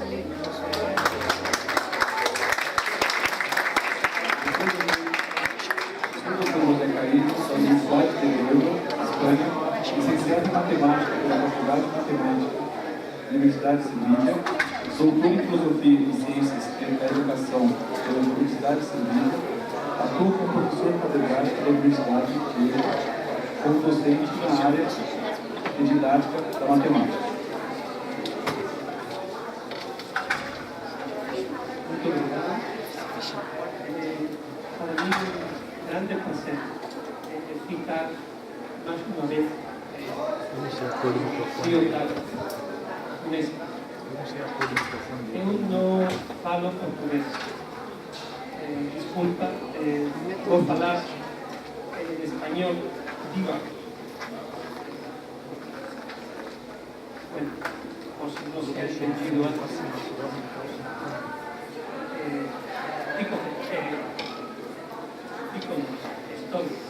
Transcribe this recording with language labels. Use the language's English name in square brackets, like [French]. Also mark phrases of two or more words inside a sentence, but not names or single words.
[Portuguese] Da Universidade de Bilbao, Espanha, licenciado em Matemática pela Faculdade de Matemática da Universidade de Sevilha, doutor em Filosofia e Ciências da Educação pela Universidade de Sevilha, atua como professor catedrático da Universidade de Chile, como docente na área de didática da matemática. Muito obrigado. [Spanish] Para mí es un grande placer citar más una vez Ciudad Nesta. [Portuguese] Eu no falo portugués. [Spanish] Disculpa, [Portuguese] vou falar [Spanish] en español [Portuguese] diva. [Spanish] Bueno, por si no se ha entendido antes. Estoy.